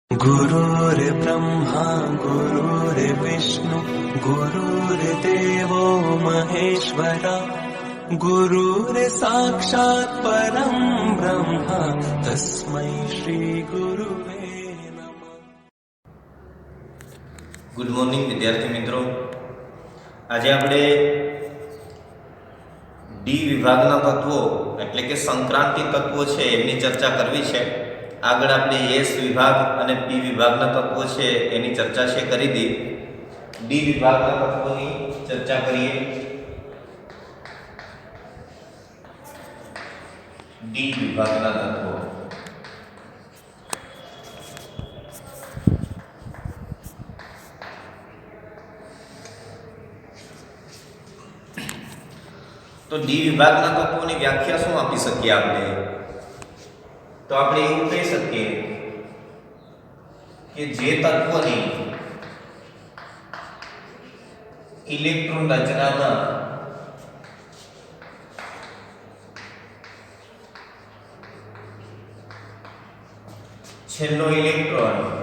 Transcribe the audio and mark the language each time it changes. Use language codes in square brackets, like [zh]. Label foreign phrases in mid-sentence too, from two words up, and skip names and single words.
[sa] गुरुर्ब्रह्मा गुरुर्विष्णु गुरुर्देवो महेश्वरा गुरुर्साक्षात् परं ब्रह्म तस्मै श्री गुरुवे नमः। [en] good morning [gu] વિદ્યાર્થી મિત્રો, આજ આપણે ડી વિભાગના તત્વો એટલે કે સંક્રાંતિ તત્વો છે એની ચર્ચા કરવી છે। આગળ આપણે એસ વિભાગ અને પી વિભાગના તત્વો છે એની ચર્ચા છે કરી દી। ડી વિભાગના તત્વોની ચર્ચા કરીએ। ડી વિભાગના તત્વો તો ડી વિભાગના તત્વોની વ્યાખ્યા શું આપી શકીએ આપણે? तो આપણે એવું કહી શકીએ કે જે તત્વોની ઇલેક્ટ્રોન રચનામાં છેલ્લો ઇલેક્ટ્રોન